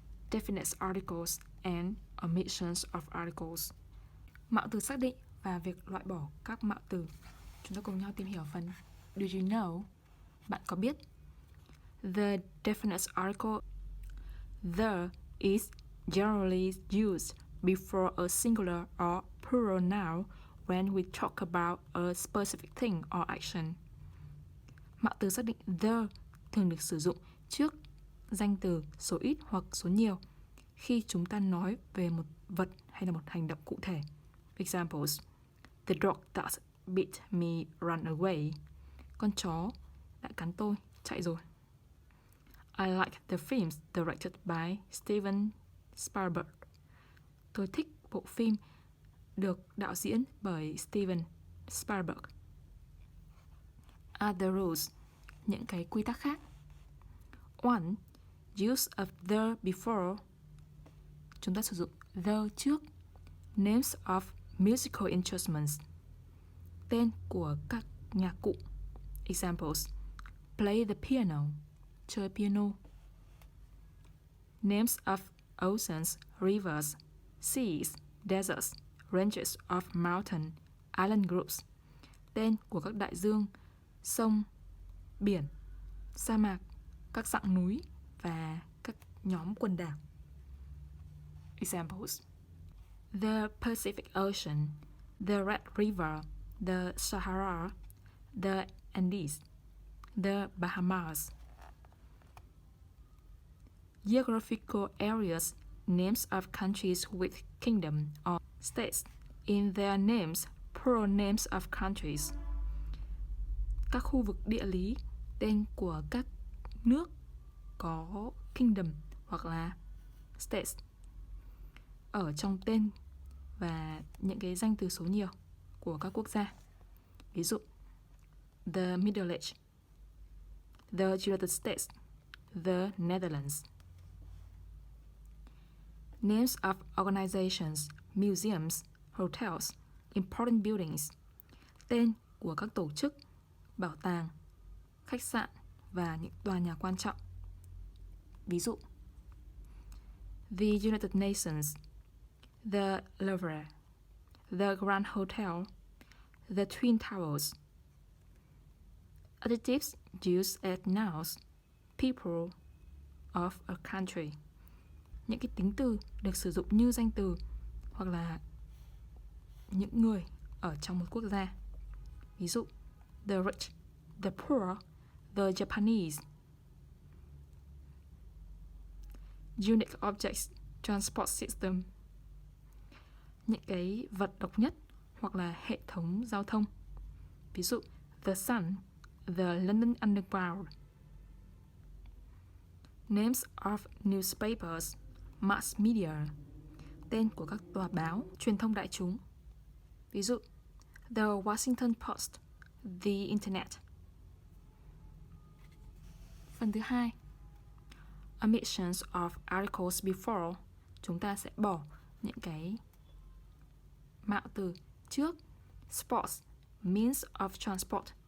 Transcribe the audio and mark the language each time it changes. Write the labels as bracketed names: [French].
[English] Definite articles and omissions of articles. [Vietnamese] Mạo từ xác định và việc loại bỏ các mạo từ. Chúng ta cùng nhau tìm hiểu phần [English] Do you know? [Vietnamese] Bạn có biết? [English] The definite article the is generally used before a singular or plural noun when we talk about a specific thing or action. [Vietnamese] Mạo từ xác định the thường được sử dụng trước danh từ số ít hoặc số nhiều khi chúng ta nói về một vật hay là một hành động cụ thể. [English] Examples: The dog that bit me ran away. [Vietnamese] Con chó đã cắn tôi, chạy rồi. [English] I like the films directed by Steven Spielberg. [Vietnamese] Tôi thích bộ phim được đạo diễn bởi Steven Spielberg. [English] Other rules, [Vietnamese] những cái quy tắc khác. 1. [English] Use of the before. [Vietnamese] Chúng ta sử dụng the trước. [English] Names of musical instruments. [Vietnamese] Tên của các nhạc cụ. [English] Examples: Play the piano. [Vietnamese] Chơi piano. [English] Names of oceans, rivers, seas, deserts, ranges of mountain, island groups. [Vietnamese] Tên của các đại dương, sông, biển, sa mạc, các dãy núi và các nhóm quần đảo. [English] Examples: The Pacific Ocean, the Red River, the Sahara, the Andes, the Bahamas. Geographical areas, names of countries with kingdom or states in their names, plural names of countries. [Vietnamese] Các khu vực địa lý, tên của các nước có kingdom hoặc là states ở trong tên và những cái danh từ số nhiều của các quốc gia. Ví dụ: [English] The Middle Age, the United States, the Netherlands. Names of organizations, museums, hotels, important buildings. [Vietnamese] Tên của các tổ chức, bảo tàng, khách sạn và những tòa nhà quan trọng. Ví dụ: [English] The United Nations, the Louvre, the Grand Hotel, the Twin Towers. Adjectives used as nouns, people of a country. [Vietnamese] Những cái tính từ được sử dụng như danh từ hoặc là những người ở trong một quốc gia. Ví dụ: [English] The rich, the poor, the Japanese. Unique objects, transport system. [Vietnamese] Những cái vật độc nhất hoặc là hệ thống giao thông. Ví dụ: [English] The Sun, the London Underground. Names of newspapers, mass media. [Vietnamese] Tên của các tòa báo, truyền thông đại chúng. Ví dụ: The Washington Post, the Internet. Phần thứ hai, [English] omissions of articles before. [Vietnamese] Chúng ta sẽ bỏ những cái mạo từ trước. [English] Sports, means of transport.